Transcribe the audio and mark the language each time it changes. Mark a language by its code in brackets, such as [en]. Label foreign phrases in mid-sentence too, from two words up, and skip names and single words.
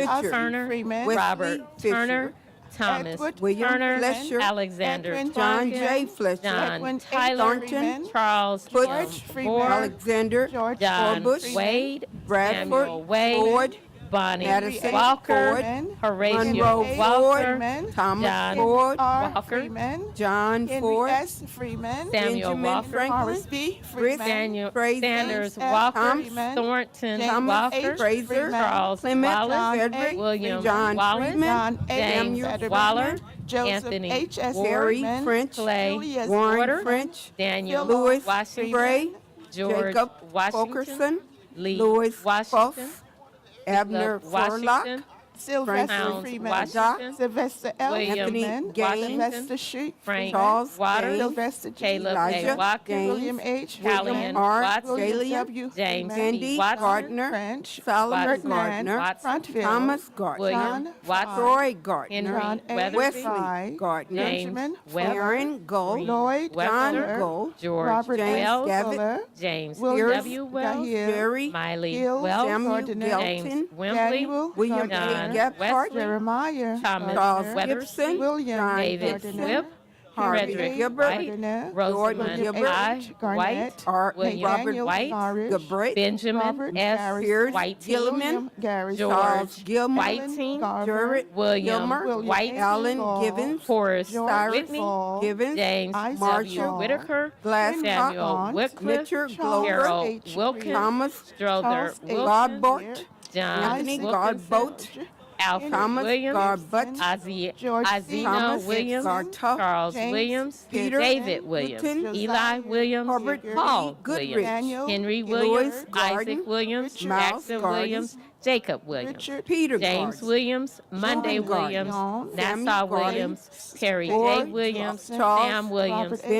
[en] Fisher, Turner, Freeman, Wesley Robert Fisher, Turner, Thomas Edward William Turner, Fletcher, Alexander Edwin John Tonkin, J. Fletcher, John Edwin A. Tyler, Freeman, Charles Butch M. Freeman, Ford, Alexander George John Forbush, Wade, Bradford Samuel Wade, Ford, Bonnie Madison Walker, Ford, Horatio Monroe Walker, Ford, Thomas John Ford, Walker, John Henry Ford, S. Freeman, Samuel Benjamin Walker, Franklin, Horace B. Chris Freeman, Daniel Fraser, Sanders F. Walker, Freeman, Thornton Thomas Walker, H. Fraser, Freeman, Charles Clement Wallace, Frederick, William John Wallace, Freeman, John A. James Fetterman, Waller, Joseph Anthony H. S. Ward, Terry French, Clay Julius Warren Porter, French, Daniel Louis Washington, Gray, George Jacob Washington, Fulkerson, Lee Louis Washington, Fuff, Abner Caleb Washington, Furlock, Sylvester Pounds Freeman, Washington, Sylvester L. William Anthony Freeman, Gaines, Sylvester Sheep, Frank Charles Waters, James, Sylvester G. Caleb Elijah A. Watkins, James, William H. Callian Freeman, Hart, Watson, William Gillian, W. James Freeman, B. Andy Watson, Gardner, French, Solomon Watson, Gardner, Watson, Frontville, Thomas Gardner, William John Watson, Troy Gardner, John A. Weatherby, Wesley Gardner, James Benjamin Webb, Aaron Gold, Lloyd John Webster, Gold, George Robert James Wells, Gavitt, Fuller, James William W. Wells, Gahill, Jerry Miley Hill, Wells, Samuel Gardner, James Gelton, Wembley, Daniel William A. John Gephardt, Wesley, Jeremiah Thomas Charles Weatherston, Gibson, William John David Gibson, Swift, Harvey Frederick Gilbert, White, Gardner, Rosamund Gilbert, I. White, William Robert White, Gabrit, Benjamin Robert S. Pierce Whiting, Gilliman, Gary Charles George Gilmore, Whiting, Jarrett William Gilmer, White, Alan Givens, Horace Cyrus Whitney, Givens, James Isaac W. Marshall, Whitaker, Glass Samuel Hawk, Wycliffe, Mitchell Charles Glover, Harold H. Wilkins, Thomas Strother Charles A. Wilson, Godbort, John Anthony Wilkinson, Godboat, Alfred Thomas Williams, Garbut, George Azina Thomas Williams, Gartuff, Charles James Williams, Peter David Williams, Newton, Eli Williams, Herbert Paul Goodrich, Williams, Daniel Henry Louis Williams, Garden, Isaac Williams, Richard Jackson Garden, Williams, Jacob Williams, Richard Peter James Garden, Williams, Monday John Garden, Williams, Samuel Nassau Garden, Williams, Perry J. Ford, Williams, Charles, Sam Williams, Robert A.